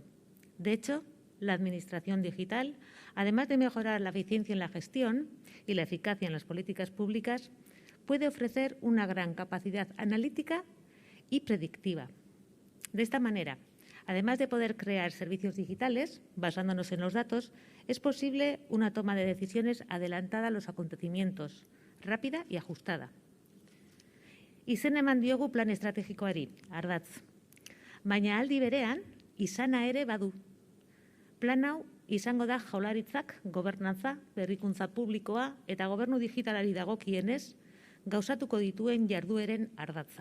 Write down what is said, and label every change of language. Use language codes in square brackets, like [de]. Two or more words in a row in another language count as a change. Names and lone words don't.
[es] De hecho, la administración digital, además de mejorar la eficiencia en la gestión y la eficacia en las políticas públicas, puede ofrecer una gran capacidad analítica y predictiva. De esta manera, además de poder crear servicios digitales, basándonos en los datos, es posible una toma de decisiones adelantada a los acontecimientos, rápida y ajustada. [eu] Izen eman diogu plan estrategikoari, ardatz. Baina aldi berean, izana ere badu. Plan hau izango da Jaurlaritzak gobernantza, berrikuntza publikoa eta gobernu digitalari dagokienez gauzatuko dituen jardueren ardatza.